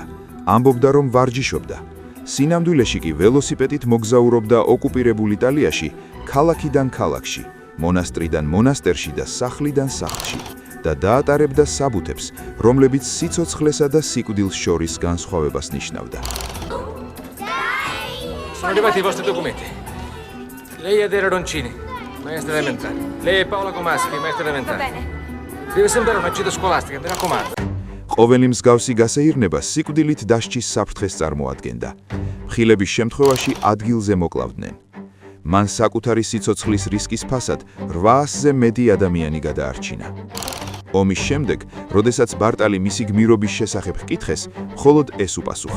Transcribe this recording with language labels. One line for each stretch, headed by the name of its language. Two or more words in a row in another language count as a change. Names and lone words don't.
Georgian: ამბობდა, რომ ვარჯიშობდა. სინამდვილეში კი ველოსიპედით მოგზაურობდა ოკუპირებულ იტალიაში, ქალაქიდან ქალაქში, მონასტრიდან მონასტერში და სახლიდან სახლში და დაატარებდა საბუთებს, რომლებიც სიცოცხლესა და სიკვდილს შორის განსხვავებას ნიშნავდა.
Italian: Sono arrivati i vostri documenti. Lei è Adele Roncini, maestra elementare. Lei è Paola Comaschi, maestra elementare. Va bene. Deve sembrare una gita scolastica, mi raccomando.
Georgian: ყოველი მსგავსი გასეირნება სიკვდილით დასჯის საფრთხეს წარმოადგენდა. მხილების შემთხვევაში ადგილზე მოკლავდნენ. მან საკუთარი სიცოცხლის რისკის ფასად 800-ზე მეტი ადამიანი გადაარჩინა. ომის შემდეგ, როდესაც ბარტალი მისი გმირობის შესახებ ჰკითხეს, მხოლოდ ეს უპასუხა.